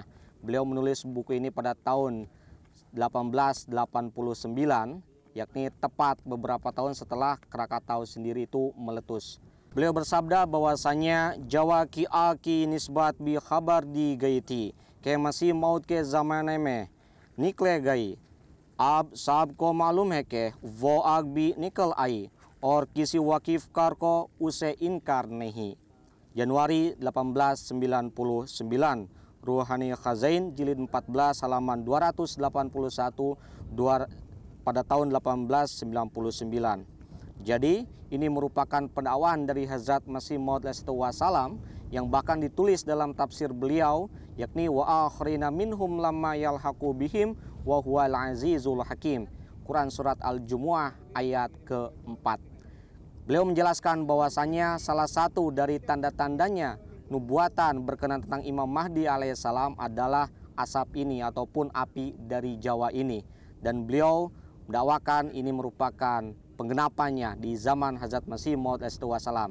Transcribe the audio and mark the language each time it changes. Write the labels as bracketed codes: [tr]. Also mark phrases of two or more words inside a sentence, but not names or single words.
[id] Beliau menulis buku ini pada tahun 1889, yakni tepat beberapa tahun setelah Krakatau sendiri itu meletus. Beliau bersabda bahwasanya [ur] جاوا کی آکی نسبت بھی خبر دی گئی تھی کہ مسیح موعود کے زمانے میں نکلے گئی اب سب کو معلوم ہے کہ وہ آگ بھی نکل آئی اور کسی واقفکار کو اسے انکار نہیں. [id] Januari 1899, Ruhani Khazain jilid 14 halaman 281 pada tahun 1899. Jadi ini merupakan pendakwaan dari Hazrat Masih Maud alaihissalam yang bahkan ditulis dalam tafsir beliau, yakni [ar] وَآخَرِينَ مِنْهُمْ لَمَّا يَلْحَقُوا بِهِمْ وَهُوَ الْعَزِيزُ الْحَكِيمُ. [id] Quran surat Al-Jumu'ah ayat ke-4. Beliau menjelaskan bahwasannya salah satu dari tanda-tandanya nubuatan berkenaan tentang Imam Mahdi alaihissalam adalah asap ini ataupun api dari Jawa ini. Dan beliau mendakwakan ini merupakan penggenapannya di zaman Hazrat Masih Maud Wassalam.